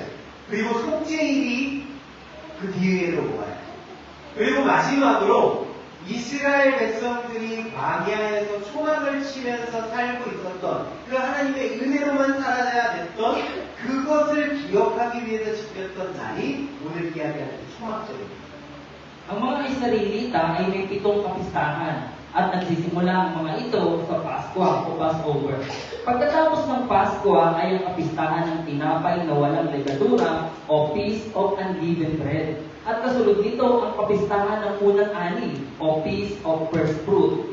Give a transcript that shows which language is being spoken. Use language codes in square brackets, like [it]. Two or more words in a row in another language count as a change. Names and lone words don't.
[ko] 그리고 속죄일이 그 뒤에로 와요. 그리고 마지막으로 이스라엘 백성들이 광야에서 초막을 치면서 살고 있었던 그 하나님의 은혜로만 살아야 됐던 그것을 기억하기 위해서 지켰던 날이 오늘 이야기하는 초막절입니다. [tl] Ang mga Israelita ay may 7 kapistahan at nagsisimula ang mga ito sa Pasko o Passover. Pagkatapos ng Pasko ay ang kapistahan ng tinapay na walang legadura o [en] Feast of Unleavened Bread. [tl] At kasunod nito ang kapistahan ng unang ani o [en] Feast of First Fruit.